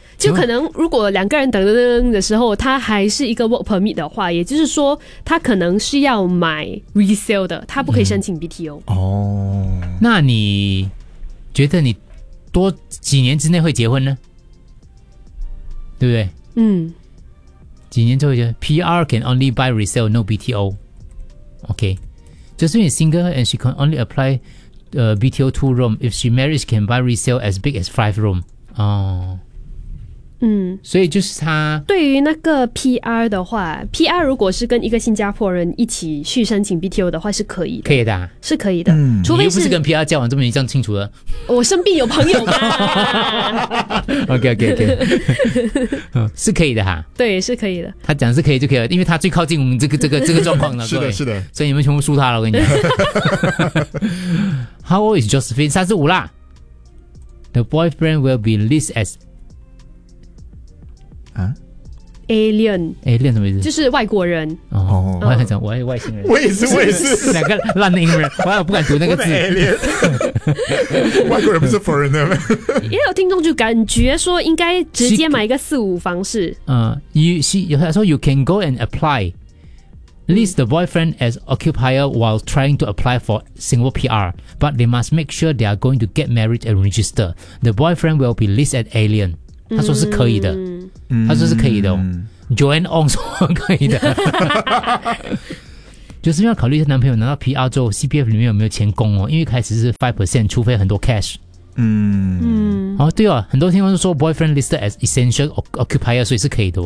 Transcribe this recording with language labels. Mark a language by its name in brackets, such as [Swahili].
[Chinese] 就可能如果两个人等的时候他还是一个 work permit 的话，也就是说他可能是要买 resale 的，他不可以申请 BTO、那你觉得你多几年之内会结婚呢？对不对？几年之后就 [English] PR can only buy resale no BTO。 OK， just when you're single and she can only apply BTO 2 room if she marries can buy resale as big as 5 room。 [Chinese] 所以就是他对于那个 PR 的话， PR 如果是跟一个新加坡人一起去申请 BTO 的话是可以的，可以的、是可以的、除非是你又不是跟 PR 交往这么一样清楚了，我身边有朋友吗？OK 是可以的哈，对，是可以的，他讲是可以就可以了，因为他最靠近我们这个状况了。是的是的，所以你们全部输他了，我跟你讲。 [English] How old is Josephine？ 35啦。 The boyfriend will be listed as Alien [Chinese] 什么意思？就是外国人。我还想，外星人。我也是，两个烂的英文，我还不敢读那个字。 Alien， 外国人不是 foreigner 吗？也有听众就感觉说，应该直接买一个四五房式。他说 [English] ，You can go and apply list the boyfriend as occupier while trying to apply for single PR, but they must make sure they are going to get married and register. The boyfriend will be listed as alien。 [Chinese] 他说是可以的。他说是可以的、Joanne Ong 说可以的。j 就是要考虑一下男朋友拿到 PR 之后 CPF 里面有没有钱供哦，因为开始是 5%， 除非很多 cash。嗯哦，对哦，很多听众说 [English] boyfriend listed as essential occupier， [Chinese] 所以是可以的哦。